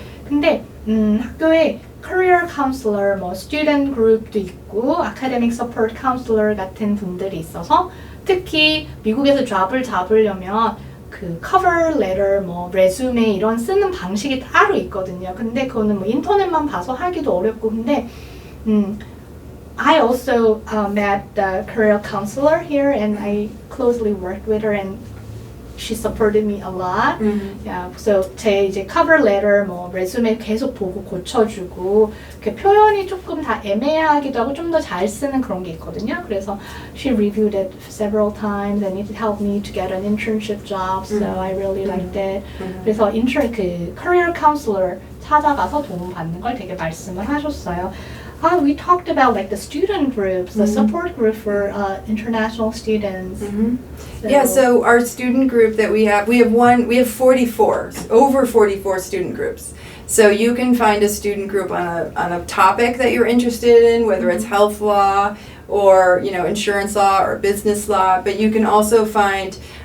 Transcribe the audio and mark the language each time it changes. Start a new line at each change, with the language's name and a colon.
Korean: 근데 학교에 Career Counselor, Student Group도 있고 Academic Support Counselor 같은 분들이 있어서 특히 미국에서 잡을 잡으려면 그 cover letter, resume 이런 쓰는 방식이 따로 있거든요. 근데 그거는 인터넷만 봐서 하기도 어렵고 근데
English: I also met the career counselor here and I closely worked with her and she supported me a lot.
Korean: Yeah, so 제 이제 cover letter, resume 계속 보고 고쳐주고 그 표현이 조금 다 애매하기도 하고 좀 더 잘 쓰는 그런 게 있거든요.
English: 그래서 she reviewed it several times and it helped me to get an internship job. So I really liked it.
Korean: 그래서 그 career counselor 찾아가서 도움 받는 걸 되게 말씀을 하셨어요.
English: We talked about like the student groups, the support group for international students. So our student group that we have 44, over 44 student groups. So you can find a student group on a topic that you're interested in, whether it's health law or insurance law or business law. But you can also find